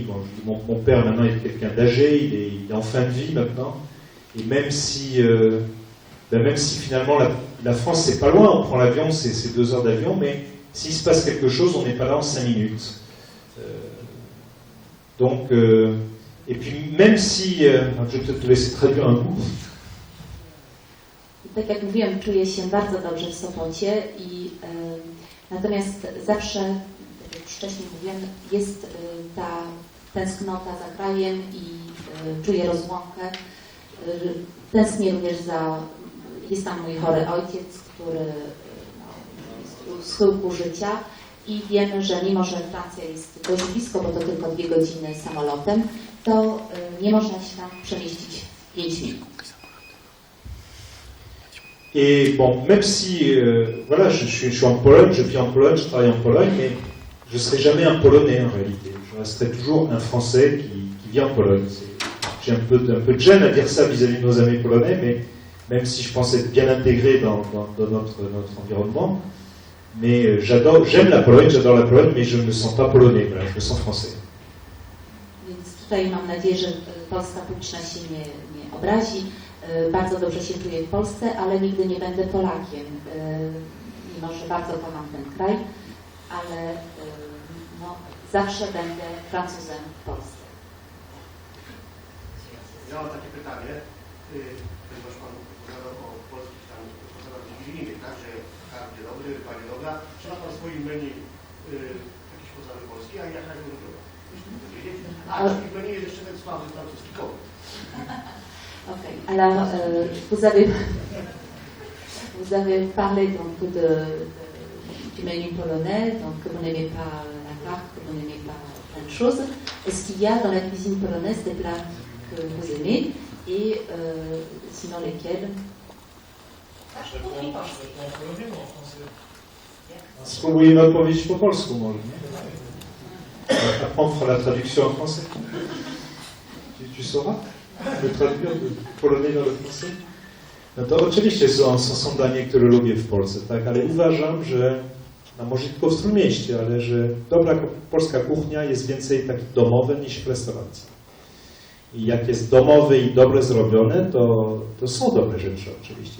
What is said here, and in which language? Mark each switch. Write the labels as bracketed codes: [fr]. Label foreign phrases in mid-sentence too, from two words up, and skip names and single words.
[fr] Bon, mon père maintenant est quelqu'un d'âgé, il est en fin de vie maintenant, et même si finalement la France c'est pas loin, on prend l'avion, c'est 2 heures d'avion, mais s'il se passe quelque chose, on n'est pas là en 5 minutes. Et puis même si, je vais peut-être te laisser traduire un bout. [pl] Tak jak mówiłem, czuję się bardzo dobrze w Sopocie i natomiast zawsze, tak jak już wcześniej mówiłem, jest ta tęsknota za krajem i czuję rozłąkę. Tęsknię również jest tam mój chory ojciec, który jest w schyłku życia i wiemy, że mimo, że Francja jest dość blisko, bo to tylko 2 godziny samolotem, to nie można się tam przemieścić w 5 minut. [fr] Et bon, même si, voilà, je suis en Pologne, je vis en Pologne, je travaille en Pologne, mais je ne serai jamais un Polonais en réalité. Je resterai toujours un Français qui vit en Pologne. J'ai un peu de gêne à dire ça vis-à-vis de nos amis polonais, mais même si je pense être bien intégré dans notre environnement. Mais j'aime la Pologne, j'adore la Pologne, mais je ne me sens pas polonais, voilà, je me sens français. [pl] Więc tutaj mam nadzieję, że polska publiczność się nie obrazi. Bardzo dobrze się czuję w Polsce, ale nigdy nie będę Polakiem, mimo że bardzo kocham ten kraj, ale zawsze będę Francuzem w Polsce. Ja mam takie pytanie, ponieważ Pan opowiadał o polskich tam posadach wigilijnych, tak, że karp nie dobry, ryba nie dobra. Czy ma Pan w swoim menu jakieś posady polskie, a jaka jest ulubiona? A w menu jest jeszcze ten sławny francuski kołek. [fr] Ok, alors vous avez parlé donc du menu polonais, donc que vous n'aimez pas la carte, que vous n'aimez pas plein de choses. Est-ce qu'il y a dans la cuisine polonaise des plats que vous aimez et sinon lesquels? Je réponds en polonais ou en français? [pl] Spróbujemy odpowiedzieć po polsku może, nie? [fr] Après on fera la traduction en français. Tu sauras le traduire de polonais dans le français? [pl] No to oczywiście są dania, które lubię w Polsce, tak, ale uważam, że, no może tylko w Trójmieście, ale że dobra polska kuchnia jest więcej tak domowe niż w restauracji. I jak jest domowe i dobre zrobione, to są dobre rzeczy oczywiście.